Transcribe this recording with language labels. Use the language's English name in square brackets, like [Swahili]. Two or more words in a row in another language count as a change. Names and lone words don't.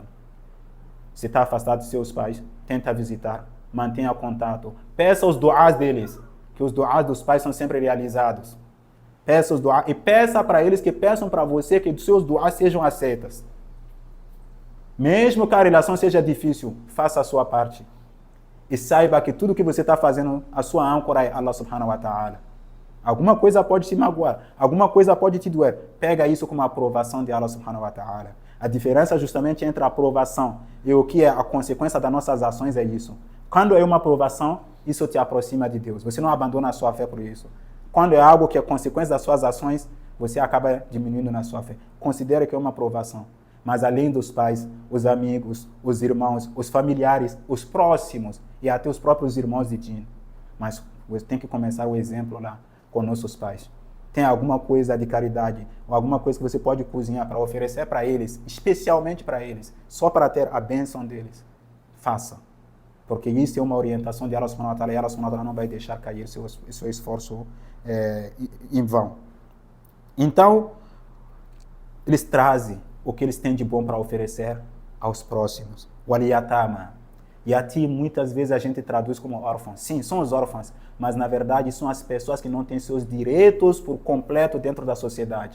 [Portuguese] Se está afastado de seus pais, tenta visitar, mantenha contato, peça os duás deles, que os duás dos pais são sempre realizados. Peça os duás e peça para eles que peçam para você que os seus duás sejam aceitas. Mesmo que a relação seja difícil, faça a sua parte. E saiba que tudo que você está fazendo, a sua âncora é [Arabic] الله سبحانه وتعالى. [Portuguese] Alguma coisa pode te magoar, alguma coisa pode te doer. Pega isso como a aprovação de [Arabic] الله سبحانه وتعالى. [Portuguese] A diferença justamente entre a aprovação e o que é a consequência das nossas ações é isso. Quando é uma aprovação, isso te aproxima de Deus. Você não abandona a sua fé por isso. Quando é algo que é consequência das suas ações, você acaba diminuindo na sua fé. Considere que é uma aprovação. Mas além dos pais, os amigos, os irmãos, os familiares, os próximos e até os próprios irmãos de Din. Mas você tem que começar o exemplo lá com nossos pais. Tem alguma coisa de caridade ou alguma coisa que você pode cozinhar para oferecer para eles, especialmente para eles, só para ter a bênção deles, faça. Porque isso é uma orientação de [Arabic] الله سبحانه وتعالى [Portuguese] e [Arabic] الله سبحانه وتعالى [Portuguese] não vai deixar cair seu esforço em vão. Então, eles trazem o que eles têm de bom para oferecer aos próximos. O aliyatama. Yatim, muitas vezes a gente traduz como órfãos. Sim, são os órfãos, mas na verdade são as pessoas que não têm seus direitos por completo dentro da sociedade.